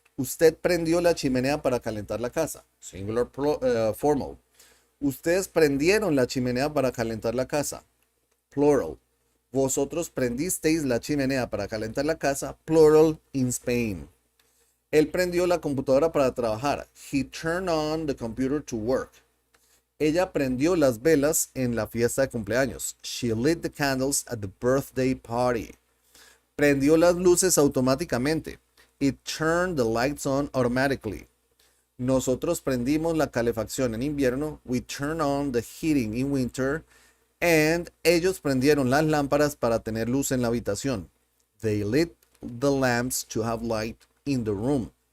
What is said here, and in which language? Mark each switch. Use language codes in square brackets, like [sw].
[es] Usted prendió la chimenea para calentar la casa. Singular, formal. Ustedes prendieron la chimenea para calentar la casa. Plural. Vosotros prendisteis la chimenea para calentar la casa. [en] Plural, in Spain. [es] Él prendió la computadora para trabajar. [en] He turned on the computer to work. [es] Ella prendió las velas en la fiesta de cumpleaños. [en] She lit the candles at the birthday party. [es] Prendió las luces automáticamente. [en] It turned the lights on automatically. [es] Nosotros prendimos la calefacción en invierno. [en] We turned on the heating in winter. And [es] ellos prendieron las lámparas para tener luz en la habitación. [en] They lit the lamps to have light in the room.